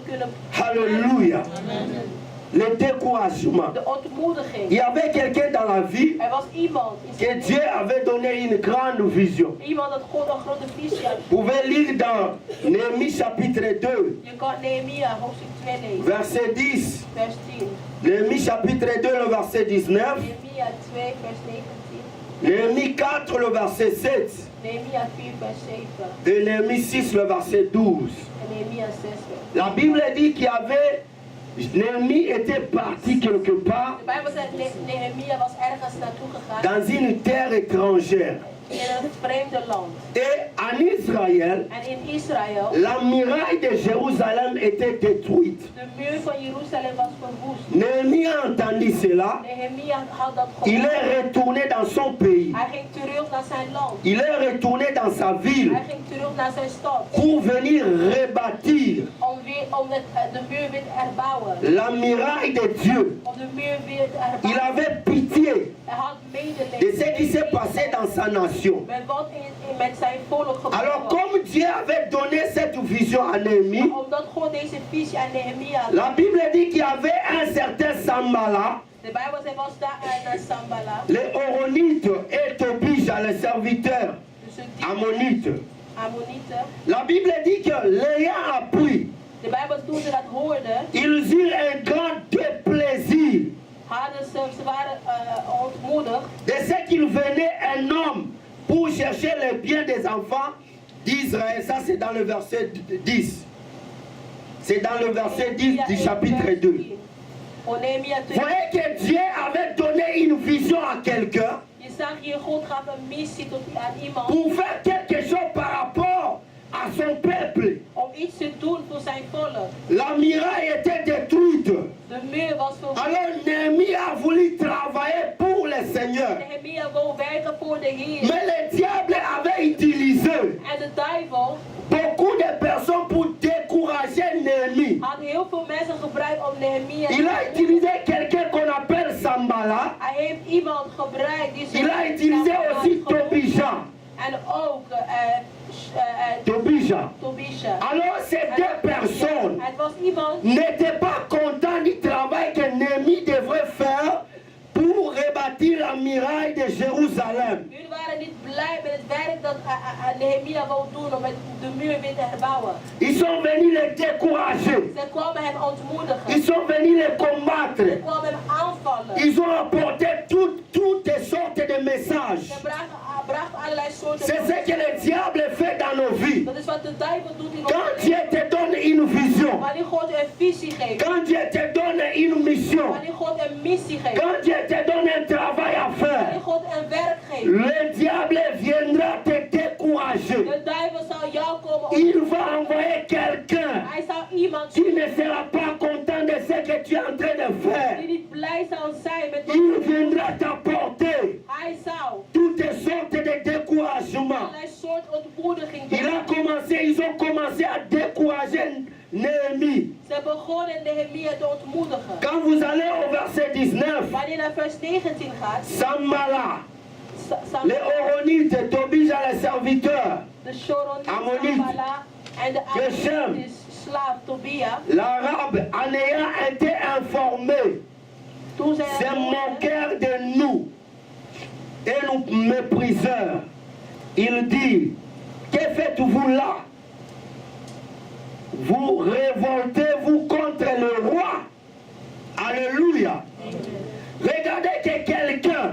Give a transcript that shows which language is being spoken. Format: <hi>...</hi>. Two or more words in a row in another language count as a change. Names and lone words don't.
<fr>Alléluia. Le découragement.</fr> <nl>De ontmoediging.</nl> <fr>Il y avait quelqu'un dans la vie</fr> <nl>Was iemand</nl> <fr>que Dieu avait donné une grande vision.</fr> <nl>Iemand dat God een grote visie had.</nl> <fr>Vous pouvez lire dans Néhémie chapitre 2,</fr> <nl>Je kan Nehemia hoofdstuk 2 lezen.</nl> <fr>verset 10.</fr> <nl>Vers 10.</nl> <fr>Néhémie chapitre 2, le verset 19.</fr> <nl>Nehemia 2 vers 19.</nl> <fr>Néhémie 4, le verset 7.</fr> <nl>Nehemia 4 vers 7.</nl> <fr>Et Néhémie 6, le verset 12.</fr> <nl>En Nehemia 6 vers.</nl> <fr>La Bible dit qu'il y avait... Néhémie était parti quelque part</fr> <nl>De Bijbel zegt Nehemia was ergens naartoe gegaan.</nl> <fr>dans une terre étrangère.</fr> <nl>In een vreemde land.</nl> <fr>Et en Israël,</fr> <nl>En in Israël.</nl> <fr>la muraille de Jérusalem était détruite.</fr> <nl>De muur van Jeruzalem was verwoest.</nl> <fr>Néhémie a entendu cela.</fr> <nl>Nehemia had dat</nl> <fr>Il</fr> <nl>gehoord.</nl> <fr>est retourné dans son pays.</fr> <nl>Hij ging terug naar zijn land.</nl> <fr>Il est retourné dans sa ville</fr> <nl>Hij ging terug naar zijn stad.</nl> <fr>pour venir rebâtir</fr> <nl>Om de muur weer te herbouwen.</nl> <fr>la muraille de Dieu.</fr> <nl>Om de muur weer te</nl> <fr>Il</fr> <nl>herbouwen.</nl> <fr>avait pitié</fr> <nl>Hij had medelijden.</nl> <fr>de ce qui s'est passé dans sa nation.</fr> <nl>Met wat met zijn volk gebeurd</nl> <fr>Alors,</fr> <nl>was.</nl> <fr>comme Dieu avait donné cette vision à Néhémie,</fr> <nl>Omdat God deze visie aan Nehemia had.</nl> <fr>la Bible dit qu'il y avait un certain Sambala,</fr> <nl>De Bijbel zegt was daar naar Sambala.</nl> <fr>les Horonites et Tobija, les serviteurs</fr> <nl>Dus de</nl> <fr>ammonites.</fr> <nl>Ammonieten.</nl> <fr>La Bible dit que l'ayant appris,</fr> <nl>De Bijbel toen ze dat hoorden,</nl> <fr>ils eurent un grand déplaisir</fr> <nl>hadden ze waren ontmoedigd.</nl> <fr>de ce qu'il venait un homme pour chercher les biens des enfants d'Israël. Ça, c'est dans le verset 10. C'est dans le verset 10 du chapitre 2.</fr> <nl>Oh, Nehemia 2.</nl> <fr>Vous voyez que Dieu avait donné une vision à quelqu'un</fr> <nl>Je zag hier, God gaf een missie tot aan iemand</nl> <fr>pour faire quelque chose par rapport à son peuple.</fr> <nl>om iets te doen voor zijn volk.</nl> <fr>La muraille était détruite.</fr> <nl>De muur was verwoest.</nl> <fr>Alors Néhémie a voulu travailler pour le Seigneur.</fr> <nl>Nehemia wou werken voor de Heer.</nl> <fr>Mais le diable avait utilisé</fr> <nl>En de duivel</nl> <fr>beaucoup de personnes pour décourager Néhémie.</fr> <nl>had heel veel mensen gebruikt om Nehemia te</nl> <fr>Il a utilisé quelqu'un qu'on appelle Sambala.</fr> <nl>Hij heeft iemand gebruikt die</nl> <fr>Il a utilisé aussi Tobija.</fr> <nl>En ook</nl> <fr>Tobija.</fr> <nl>Tobisha.</nl> <fr>Alors ces deux personnes</fr> <nl>Het was iemand</nl> <fr>n'étaient pas contents du travail que Néhémie devrait faire pour rebâtir la muraille de Jérusalem.</fr> <nl>Jullie waren niet blij met het werk dat Nehemia wou doen om de muur weer te herbouwen.</nl> <fr>Ils sont venus les décourager.</fr> <nl>Ze kwamen hem ontmoedigen.</nl> <fr>Ils sont venus les combattre.</fr> <nl>Ze kwamen hem aanvallen.</nl> <fr>Ils ont apporté toutes sortes de messages.</fr> <nl>Ze brachten allerlei soorten.</nl> <fr>C'est ce que le diable fait dans nos vies.</fr> <nl>Dat is wat de duivel doet in ons</nl> <fr>Quand</fr> <nl>leven.</nl> <fr>Dieu te donne une vision,</fr> <nl>Wanneer God een visie geeft.</nl> <fr>quand Dieu te donne une mission,</fr> <nl>Wanneer God een missie geeft.</nl> <fr>quand Dieu te donne un travail à faire,</fr> <nl>Wanneer God een werk geeft.</nl> <fr>le diable viendra te décourager.</fr> <nl>De duivel zal jou komen</nl> <fr>Il va envoyer quelqu'un</fr> <nl>Hij zal iemand</nl> <fr>qui ne sera pas content de ce que tu es en train de</fr> <nl>die</nl> <fr>faire.</fr> <nl>niet blij zal zijn met wat</nl> <fr>Il</fr> <nl>je doet.</nl> <fr>viendra t'apporter</fr> <nl>Hij zou</nl> <fr>toutes sortes de découragements.</fr> <nl>allerlei soort ontmoediging</nl> <fr>Ils ont commencé à décourager Néhémie.</fr> <nl>Ze begonnen Nehemia te ontmoedigen.</nl> <fr>Quand vous allez au verset 19,</fr> <nl>Wanneer je naar vers 19 gaat,</nl> <fr>Sambala, les Horonites, Tobija, les serviteurs,</fr> <nl>de Shoroniet, Ammoniet, Sambala en de Geshem, Ammoniet, slaaf Tobia,</nl> <fr>l'Arabe, en ayant été informé,</fr> <nl>toen zij</nl> <fr>se moquèrent de nous et nous méprisèrent. Il dit, que faites-vous là? Vous révoltez-vous contre le roi? Alléluia. Regardez que quelqu'un</fr>